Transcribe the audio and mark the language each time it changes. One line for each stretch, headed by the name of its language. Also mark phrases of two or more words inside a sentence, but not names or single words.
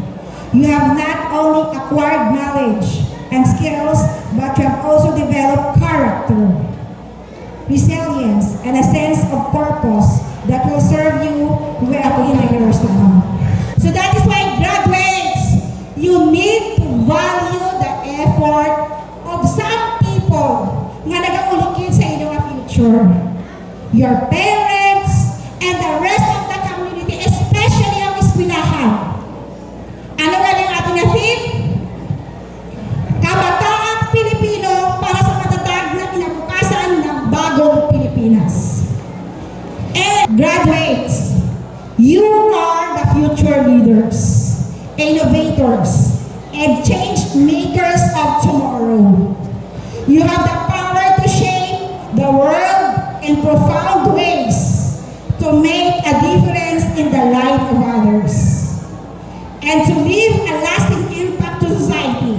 English: You have not only acquired knowledge and skills, but you have also developed character, resilience, and a sense of purpose that will serve you well in the years to come. So that is why, graduates, you need to value the effort of some people
Hiligaynon: nga nag-aulikid sa inyong
English: future. Your parents and the rest of the community, especially
Hiligaynon: ang eskwelahan.
Filipino: Ano nga yung ating theme? Kabataang Pilipino para sa matatag na kinabukasan ng bagong Pilipinas.
English: And graduates, you are the future leaders, innovators, and change makers of tomorrow. You have the power to shape the world in profound ways to make a difference in the life of others and to leave a lasting impact to society.